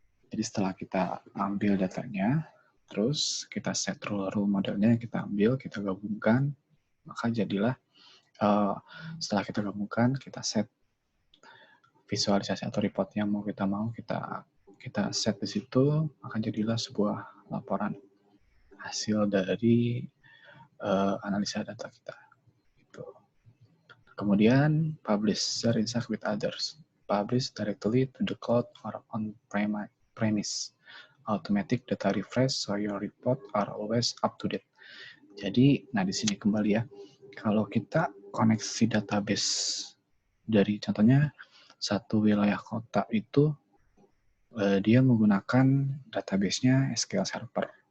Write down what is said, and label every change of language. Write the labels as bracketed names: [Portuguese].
[Indonesian] Jadi setelah kita ambil datanya, terus kita set rule modelnya yang kita ambil, kita gabungkan, maka jadilah setelah kita gabungkan, kita set visualisasi atau report yang mau kita set di situ, maka jadilah sebuah laporan hasil dari analisa data kita. Gitu. Kemudian [English] publish, share insight with others. Publish directly to the cloud or on-premise. Automatic data refresh so your report are always up to date. [Indonesian] Jadi, nah di sini kembali ya, kalau kita koneksi database dari contohnya satu wilayah kota itu dia menggunakan database-nya SQL Server.